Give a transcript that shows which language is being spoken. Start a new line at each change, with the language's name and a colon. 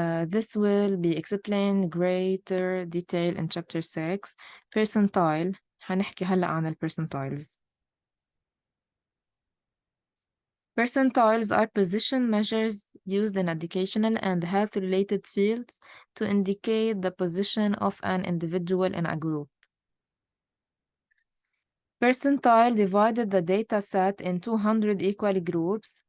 English: This will be explained greater detail in chapter 6. Percentile.
Arabic: هنحكي هلأ عن ال percentiles.
English: Percentiles are position measures used in educational and health-related fields to indicate the position of an individual in a group. Percentile divided the data set in 200 equal groups.